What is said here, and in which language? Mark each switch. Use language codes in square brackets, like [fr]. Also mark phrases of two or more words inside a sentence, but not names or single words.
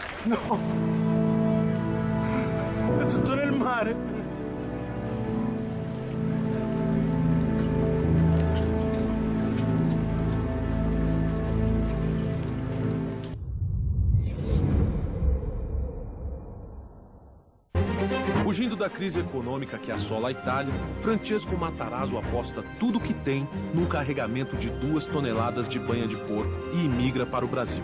[it] No! È tutto nel mare! [pt] Fugindo da crise econômica que assola a Itália, Francesco Matarazzo aposta tudo o que tem num carregamento de 2 toneladas de banha de porco e imigra para o Brasil.